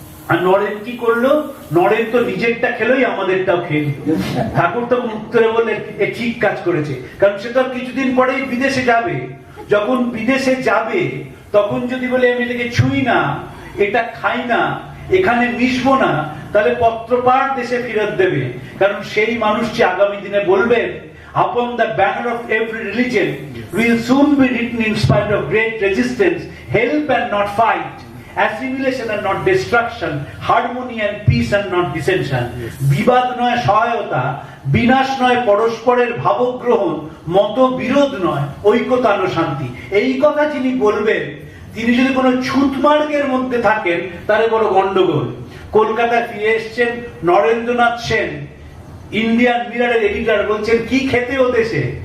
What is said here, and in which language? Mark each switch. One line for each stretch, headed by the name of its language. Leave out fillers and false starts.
Bangla: আর নরেন কি করলো? নরেন তো নিজেরটা খেলোই আমাদেরটাও খেয়ে নিল। ঠাকুর তখন উত্তরে বললেন এ ঠিক কাজ করেছে, কারণ সে তো কিছুদিন পরেই বিদেশে যাবে। যখন বিদেশে যাবে তখন যদি বলে আমি এটাকে ছুঁই না, এটা খাই না, এখানে মিশবো না, তাহলে পত্রপাঠ দেশে ফেরত দেবে। কারণ সেই মানুষটি আগামী দিনে বলবেন
English: upon the banner of every religion will soon be written in spite of great resistance, help and not fight, assimilation and not destruction, harmony and peace and not dissension.
Bangla: বিবাদ নয় সহায়তা, বিনাশ নয় পরস্পরের ভাবগ্রহণ, মতবিরোধ নয় ঐক্যতান শান্তি। এই কথা যিনি বলবেন তিনি যদি কোনো ছুতমার্গের মধ্যে থাকেন তাহলে বড় গন্ডগোল। কলকাতায় ফিরে এসছেন নরেন্দ্রনাথ সেন, ইন্ডিয়ান মিররের এডিটর, বলছেন কি খেতে ও দেশে?